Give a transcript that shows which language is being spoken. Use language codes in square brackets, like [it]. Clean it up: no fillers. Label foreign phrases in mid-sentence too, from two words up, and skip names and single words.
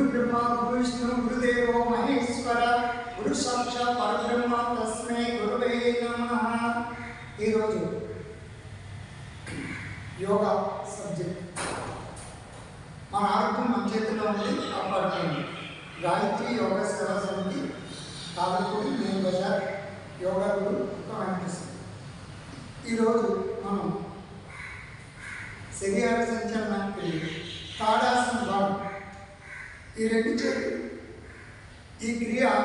[sa] गुरुब्रह्मा गुरुविष्णु गुरुदेवो महेश्वर गुरु साक्षात् परब्रह्म तस्मै गुरुवे नमः। [en] yoga subject [te] మన ఆరోగ్యం మన చేతిలో ఉంది, కాపాడుకోండి. గాయత్రి యోగా సేవా సమితి తాలూకు మెయిన్ బజార్ యోగా గురు అనిపిస్తుంది. ఈరోజు మనం శరీర సంచలనానికి తాడాసన భాగం ఈ రెండు చేతులు ఈ క్రియ